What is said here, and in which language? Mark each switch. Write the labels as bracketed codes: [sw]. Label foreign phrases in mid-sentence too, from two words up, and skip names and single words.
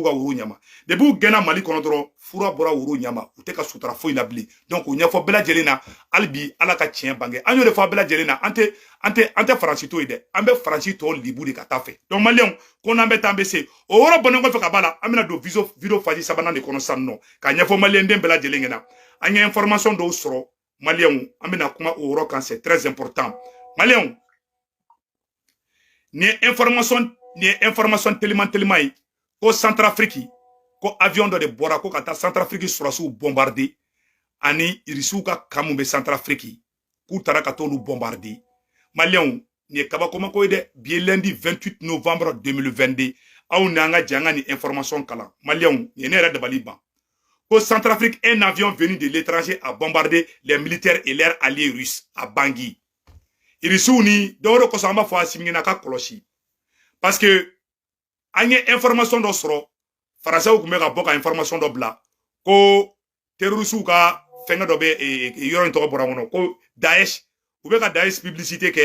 [bm] ka woro ɲɛma depuis u gɛnna Mali kɔnɔ dɔrɔn fura bɔra woro ɲɛma u tɛ ka sutura foyi la bilen donc o ɲɛfɔ bɛɛ lajɛlen na hali bi Ala ka tiɲɛ bange an y'o de fɔ a bɛɛ lajɛlen na an tɛ Faransi to ye dɛ an bɛ Faransi tɔ libu de ka taa fɛ donc maliyɛnw ko n'an bɛ taa an bɛ se o yɔrɔ bɔnnen kɔfɛ ka b'a la an bɛna don [fr] video phase [bm] sabanan de kɔnɔ sisan nɔ ka ɲɛfɔ maliyɛnden bɛɛ lajɛlen ɲɛna an ye information dɔw sɔrɔ maliyɛnw an bɛna kuma o yɔrɔ kan [fr] c'est très important [bm] maliyɛnw ni information teliman ye ko Centrafrique ko avion dɔ de bɔra ko ka taa Centrafrique sɔrɔsiw bombarder ani irisiw ka kan mun bɛ Centrafrique k'u taara ka t'olu bombarder maliyɛnw nin ye kabakomako ye dɛ bi ye [fr] lundi 28 novembre 2022 [bm] aw n'an ka jɛ an ka nin information kalan maliyɛnw nin ye ne yɛrɛ dabali ban ko Centrafrique [fr] un avion venu de l'étranger a bombardé les militaires et leurs alliés russes à Bangui [bm] irisiw ni dɔwɛrɛ kɔsɔn an b'a fɔ Asimi ɲɛna ka kɔlɔsi [fr] parce que [bm] an ye information dɔ sɔrɔ Français kun bɛ ka bɔ ka information dɔ bila ko terroriste ka fɛngɛ dɔ bɛ yɔrɔ in tɔgɔ bɔra kɔnɔ ko Daesh u bɛ ka Daesh publicité kɛ